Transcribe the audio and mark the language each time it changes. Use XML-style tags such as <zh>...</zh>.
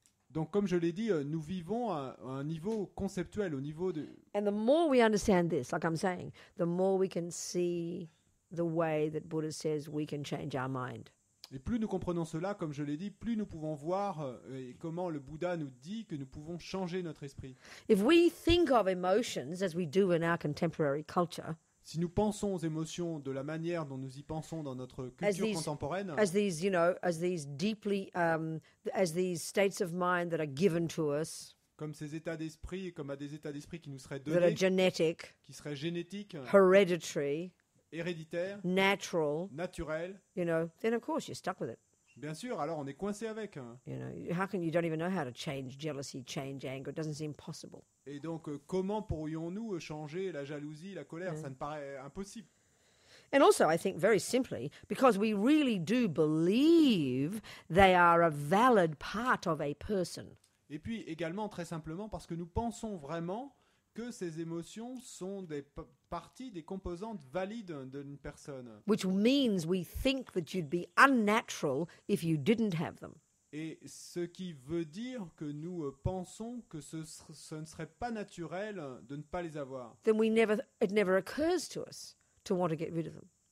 <fr>Donc, comme je l'ai dit, nous vivons à un niveau conceptuel, au niveau de...</fr> <en>And the more we understand this, like I'm saying, the more we can see the way that Buddha says we can change our mind.</en> <fr>Et plus nous comprenons cela, comme je l'ai dit, plus nous pouvons voir comment le Bouddha nous dit que nous pouvons changer notre esprit.</fr> <en>If we think of emotions as we do in our contemporary culture,</en> <fr>si nous pensons aux émotions de la manière dont nous y pensons dans notre culture contemporaine,</fr> <en>as these deeply, as these states of mind that are given to us,</en> <fr>comme ces états d'esprit, comme à des états d'esprit qui nous seraient donnés,</fr> <en>that are genetic,</en> <fr>qui seraient génétiques,</fr> <en>hereditary,</en> <fr>héréditaires,</fr> <en>natural,</en> <fr>naturels,</fr> <en>then of course you're stuck with it.</en> <fr>Bien sûr, alors on est coincé avec.</fr> <en>How can you don't even know how to change jealousy, change anger? It doesn't seem possible.</en> <fr>Et donc, comment pourrions-nous changer la jalousie, la colère? Ça me paraît impossible.</fr> <en>And also, I think very simply, because we really do believe they are a valid part of a person.</en> <fr>Et puis également, très simplement, parce que nous pensons vraiment que ces émotions sont des parties, des composantes valides d'une personne.</fr> <en>Which means we think that you'd be unnatural if you didn't have them.</en> <fr>Et ce qui veut dire que nous pensons que ce ne serait pas naturel de ne pas les avoir.</fr> <en>Then it never occurs to us to want to get rid of them.</en>